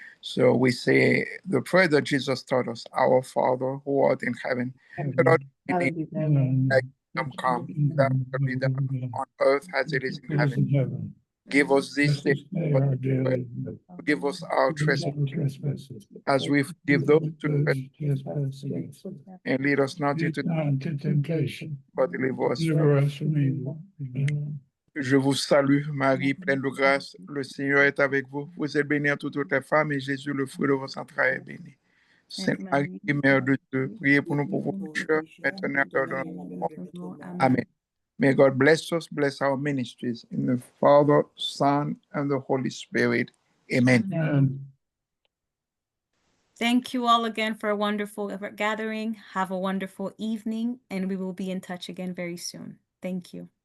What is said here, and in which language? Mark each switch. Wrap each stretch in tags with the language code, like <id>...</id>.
<en>So we say the prayer that Jesus taught us: Our Father who art in heaven, hallowed be thy name, thy kingdom come, thy will be done on earth as it is in heaven. Give us this day our daily bread. Forgive us our trespasses, as we forgive those who trespass, and lead us not into temptation, but deliver us from deliver us from evil. Amen.</en> <fr>Je vous salue, Marie, pleine de grâce. Le Seigneur est avec vous. Vous êtes bénie entre toutes les femmes, et Jésus, le fruit de vos entrailles, est béni. Sainte Marie, Mère de Dieu, priez pour nous pauvres pécheurs, maintenant et à l'heure de notre mort. Amen.</fr> <en>May God bless us, bless our ministries. In the Father, Son, and the Holy Spirit. Amen. Amen. Thank you all again for a wonderful gathering. Have a wonderful evening, and we will be in touch again very soon. Thank you.</en>